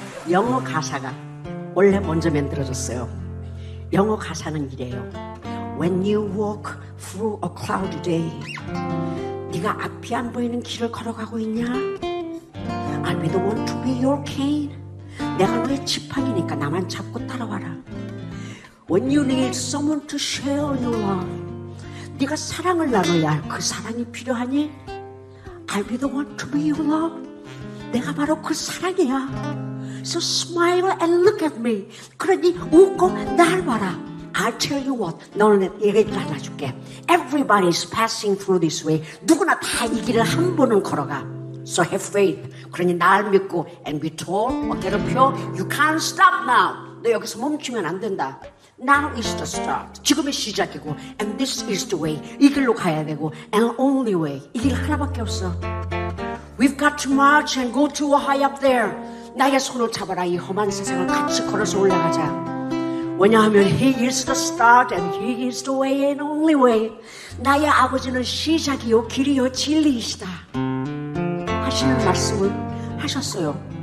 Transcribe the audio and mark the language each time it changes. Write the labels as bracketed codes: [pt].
[ko] 영어 가사가 원래 먼저 만들어졌어요. 영어 가사는 이래요. [en] When you walk through a cloudy day, [ko] 네가 앞이 안 보이는 길을 걸어가고 있냐? [en] I'll be the one to be your cane. [ko] 내가 너의 지팡이니까 나만 잡고 따라와라. [en] When you need someone to share your love, [ko] 네가 사랑을 나눠야 할 그 사랑이 필요하니? [en] I'll be the one to be your love. [ko] 내가 바로 그 사랑이야. [en] So smile and look at me. [ko] 그러니 웃고 날 봐라. [en] I'll tell you what, [ko] 너는 얘기를 하나 줄게. [en] Everybody's passing through this way. [ko] 누구나 다 이 길을 한 번은 걸어가. [en] So have faith. [ko] 그러니 날 믿고 [en] and be told, [ko] 어깨를 펴. [en] You can't stop now. [ko] 너 여기서 멈추면 안 된다. [en] Now is the start. [ko] 지금이 시작이고 [en] and this is the way. [ko] 이 길로 가야 되고 [en] and only way. [ko] 이 길 하나밖에 없어. [en] We've got to march and go to high up there. [ko] 나의 손을 잡아라. 이 험한 세상을 같이 걸어서 올라가자. 왜냐하면 [en] He is the start and He is the way and only way. [ko] 나의 아버지는 시작이요 길이요 진리이시다 하시는 말씀을 하셨어요.